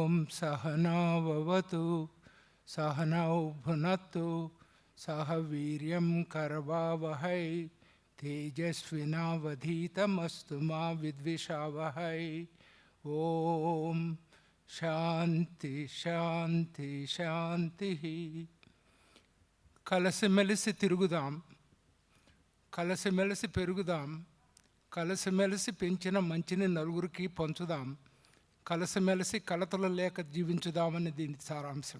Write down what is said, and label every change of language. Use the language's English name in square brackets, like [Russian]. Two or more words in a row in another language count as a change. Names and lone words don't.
[Sanskrit] सहनाववतु सहनौ भुनक्तु सह वीर्यं करवावहै तेजस्विनावधीतमस्तु मा विद्विषावहै। ఓం శాంతి శాంతి శాంతి. [Telugu] కలిసిమెలిసి తిరుగుదాం, కలిసిమెలిసి పెరుగుదాం, కలిసిమెలిసి పెంచిన మంచిని నలుగురికి పంచుదాం, కలిసిమెలిసి కలతలు లేక జీవించుదామని దీని సారాంశం.